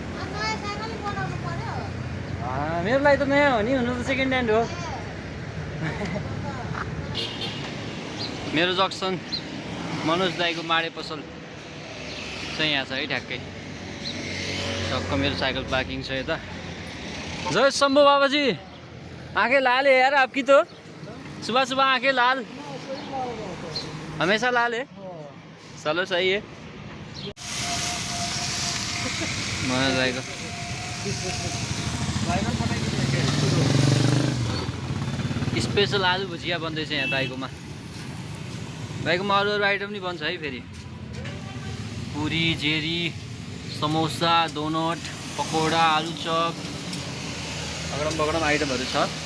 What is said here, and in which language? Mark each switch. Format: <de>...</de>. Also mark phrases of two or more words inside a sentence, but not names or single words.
<ne>मेरो लागि त नयाँ हो नि, हुनु त</ne> <en>second hand</en> <ne>हो। मेरो जक्सन मनोज दाईको माडे पसल चाहिँ यहाँ छ है, ठ्याक्कै टक्क मेरो साइकल पार्किङ छ यता।</ne> <hi>जय शम्भू बाबा जी, आंखें लाल है यार आपकी तो, सुबह सुबह आंखें लाल, हमेशा लाल है। चलो सही है।</hi> <ne>मनोज दाईको स्पेसल आलु भुजिया बन्दैछ यहाँ दाईकोमा। दाईकोमा अरू अरू आइटम नि बन्छ है फेरि, पुरी, जेरी, समोसा, डोनट, पकोडा, आलु चप, अगडम बगडम आइटमहरू छ।</ne>